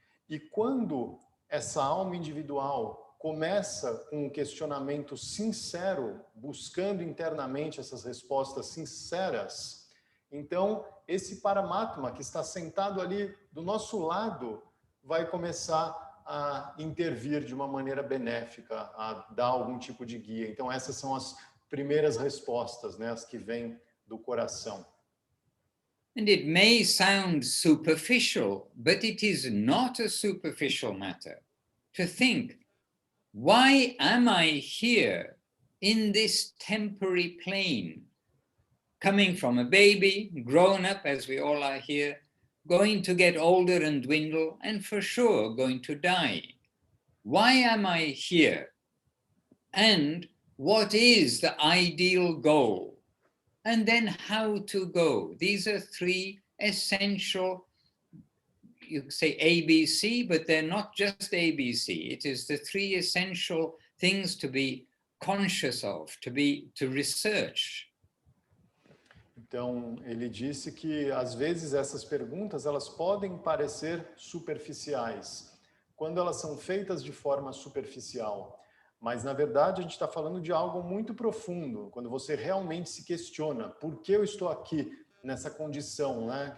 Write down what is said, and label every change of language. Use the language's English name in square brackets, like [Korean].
[Portuguese] E quando essa alma individual começa com um questionamento sincero, buscando internamente essas respostas sinceras, então esse Paramatma que está sentado ali do nosso lado vai começar a intervir de uma maneira benéfica, a dar algum tipo de guia. Então essas são as primeiras respostas, né, as que vêm do coração. [English] And it may sound superficial, but it is not a superficial matter. To think, why am I here in this temporary plane? Coming from a baby, grown up as we all are here, going to get older and dwindle, and for sure going to die. Why am I here? And what is the ideal goal? And then how to go. These are three essential, you could say ABC, but they're not just ABC. It is the three essential things to be conscious of, to research. [Portuguese] Então, ele disse que às vezes essas perguntas, elas podem parecer superficiais, quando elas são feitas de forma superficial. Mas, na verdade, a gente está falando de algo muito profundo, quando você realmente se questiona, por que eu estou aqui nessa condição, né?